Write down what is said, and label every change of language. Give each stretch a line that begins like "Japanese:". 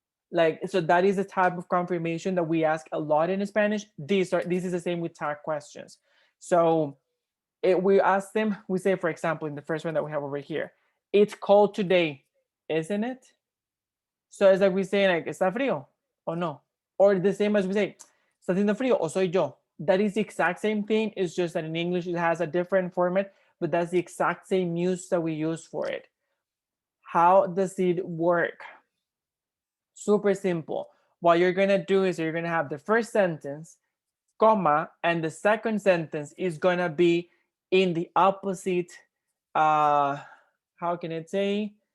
English: Like, so that is the type of confirmation that we ask a lot in Spanish. This is the same with tag questions. So we ask them, we say, for example, in the first one that we have over here, it's cold today, isn't it? So it's like we say, like,
Spanish: ¿está frío o no?
English: Or the same as we say,
Spanish: ¿está haciendo frío o soy yo?
English: That is the exact same thing. It's just that in English it has a different format, but that's the exact same use that we use for it. How does it work? Super simple. What you're gonna do is you're gonna have the first sentence, comma, and the second sentence is gonna be in the opposite, how can I say?